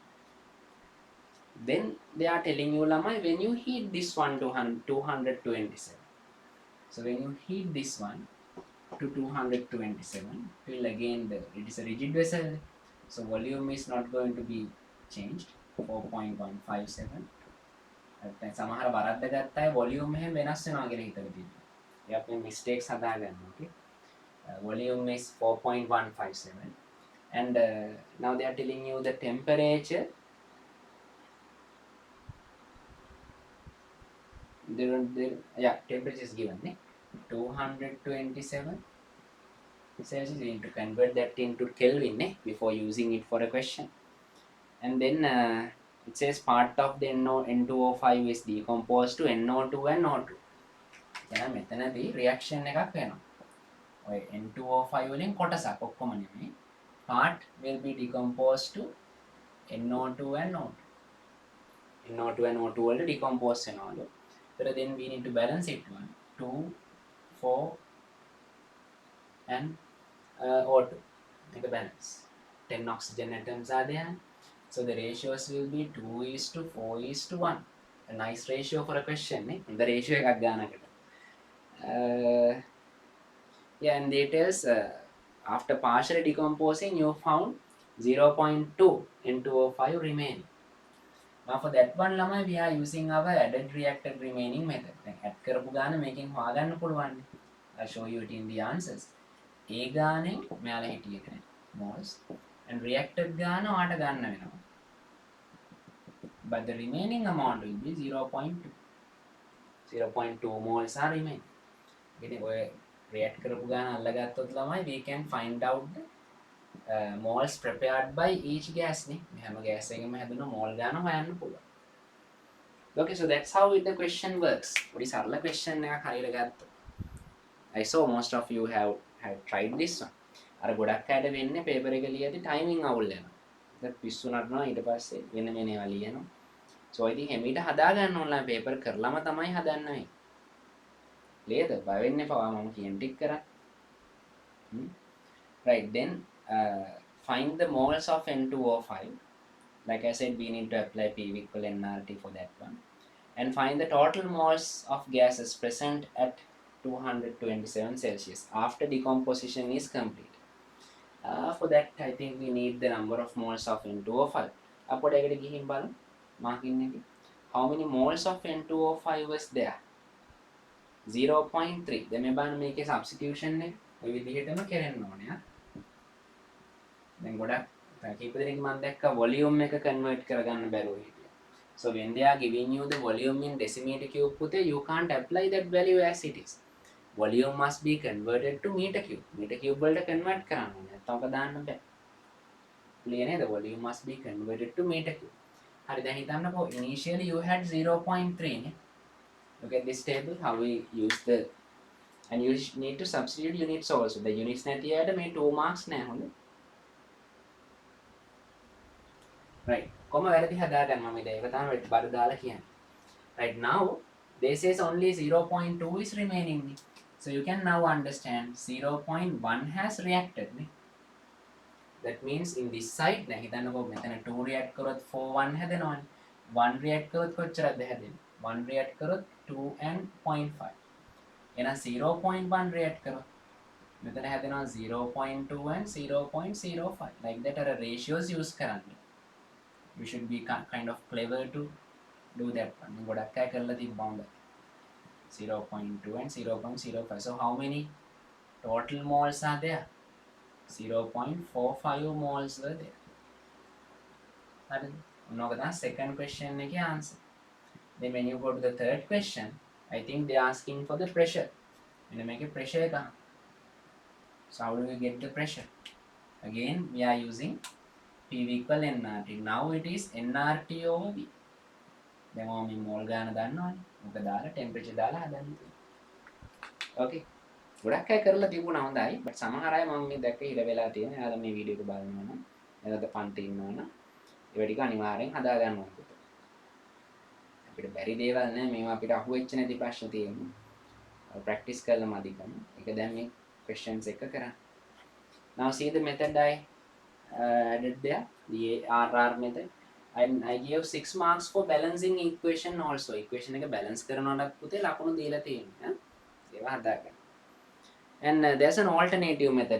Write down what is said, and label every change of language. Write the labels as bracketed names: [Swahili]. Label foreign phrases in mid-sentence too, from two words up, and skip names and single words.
[English] Then they are telling you, Lamai, when you heat this one to 227. So when you heat this one to 227, will again it is a rigid vessel. So volume is not going to be changed. 4.157. [Sinhala] සමහර වරද්ද ගත්තා volume එහෙම වෙනස් වෙනවා කියලා හිතලා තියෙනවා. ඒ අපි mistakes හදා ගන්න. [English] Okay. Volume is 4.157, and now they are telling you the temperature. Temperature is given, 227 Celsius. We need to convert that into Kelvin before using it for a question. And then it says part of the N2O5 is decomposed to NO2 and O2. [Sinhala] එහෙනම් මෙතනදී reaction එකක් වෙනවා. ඔය N2O5 වලින් කොටසක් ඔක්කොම නෙමෙයි. [English] Part will be decomposed to NO2 and O2. NO2 and O2 [Sinhala] වලට decompose වෙනවලු. [English] So then we need to balance it 1, 2, 4 and O2. Make a balance. 10 oxygen atoms are there. So the ratios will be 2:4:1. A nice ratio for a question. The ratio [Sinhala] එකක් ගන්නකට. [English] And details, after partially decomposing, you found 0.2 N2O5 remaining. Now for that one, lamai, we are using our added reacted remaining method. [Sinhala] Add කරපු ගාන මේකෙන් හොයාගන්න පුළුවන්. [English] I'll show you it in the answers. [Sinhala] ඒ ගානෙන් මෙයාලා හිටියේ නැහැ [English] moles, and reacted [Sinhala] ගාන ඔයාට ගන්න වෙනවා. [English] But the remaining amount will be 0.2. 0.2 moles are remaining. [Sinhala] ඉතින් ඔය react කරපු ගාන අල්ලගත්තොත් ළමයි [English] we can find out the moles prepared by each gas නේ. [Sinhala] මේ හැම gas එකකම හැදුන mole ගාන හොයන්න පුළුවන්. [English] Okay, so that's how the question works. [Sinhala] පොඩි සරල question එකක් හරියට ගත්තොත්. [English] I saw most of you have tried this one. [Sinhala] අර ගොඩක් අයට වෙන්නේ paper එක ලියද්දි timing අවුල් වෙනවා. ඒක පිස්සු නටනවා ඊට පස්සේ වෙන මේවා ලියනවා. [English] So I think [Sinhala] එමෙට හදා ගන්න ඕන paper කරලම තමයි හදන්න වෙන්නේ. Later, බය වෙන්න එපා මම කියන ටික කරා. [English] Right, then find the moles of N2O5. Like I said, we need to apply PV equal nRT for that one. And find the total moles of gases present at 227 Celsius after decomposition is complete. For that, I think we need the number of moles of N2O5. [Sinhala] අපොඩ එකට ගිහින් බලමු. marking එකේ. [English] How many moles of N2O5 was there? 0.3. [Sinhala] දැන් මේ බලන්න මේකේ substitution එක ඔය විදිහටම කරන්න ඕනේ. දැන් ගොඩක් කීප දෙනෙක් මම දැක්කා volume එක convert කරගන්න බැරුව හිටියා. [English] So when they are giving you the volume in decimeter cube පුතේ, you can't apply that value as it is. Volume must be converted to meter cube. Meter cube [Sinhala] වලට convert කරන්න ඕනේ. නැත්නම් ඔක දාන්න බෑ. clear නේද? [English] Volume must be converted to meter cube. [Sinhala] හරි, දැන් හිතන්නකෝ [English] initially you had 0.3 [Sinhala] නේ. [English] Look at this table, how we use the, and you need to substitute units also. The units [Sinhala] නැතියට මේ 2 marks නෑ හොඳ. Right. කොහොම වැරදි හදාගන්න මම ඉතින් ඒක තමයි බර දාලා කියන්නේ. [English] Right, now they says only 0.2 is remaining. So you can now understand 0.1 has reacted. That means in this side [Sinhala] දැන් හිතන්නකෝ මෙතන 2 react කරොත් 4 1 හැදෙනවනේ. 1 react කරොත් කොච්චරද හැදෙන්නේ? 1 react කරොත් 2 and 0.5. එහෙනම් 0.1 react කරොත් මෙතන හැදෙනවා 0.2 and 0.05. [English] Like that [Sinhala] අර ratios use කරන්න. [English] We should be kind of clever to do that one. [Sinhala] ගොඩක් අය කරලා තිබ්බා හොඳ. 0.2 and 0.05. [English] So how many Total moles are there. 0.45 moles were there. That is second question answer. Then when you go to the third question, I think they are asking for the pressure. When you make a pressure, so how do we get the pressure? Again, we are using PV equal nRT. Now it is nRT over V. [Sinhala] දැන් මම මේ මෝල් ගාන දන්නවනේ. මොක දාලා ටෙම්පරේචර් දාලා හදන්න තියෙන්නේ. ඕකේ. ගොඩක් අය කරලා තිබුණා හොඳයි. බට් සමහර අය මම මේ දැක්ක හිර වෙලා තියෙන. එයාලා මේ වීඩියෝ එක බලනවා නම් එයාලට පන්ති ඉන්නවා නම් ඒව ටික අනිවාර්යෙන් හදා ගන්න ඕනේ. අපිට බැරි දේවල් නෑ මේවා අපිට අහුවෙච්ච නැති ප්‍රශ්න තියෙන්නේ. ප්‍රැක්ටිස් කරලා මදිකම. ඒක දැන් මේ questions එක කරන්න. [English] Now see the method I added there, the RR method. I gave 6 marks for balancing equation also. [Sinhala] Equation එක balance කරනවලත් පුතේ ලකුණු දීලා තියෙනවා. ඒවා හදාගන්න. [English] And there's an alternative method.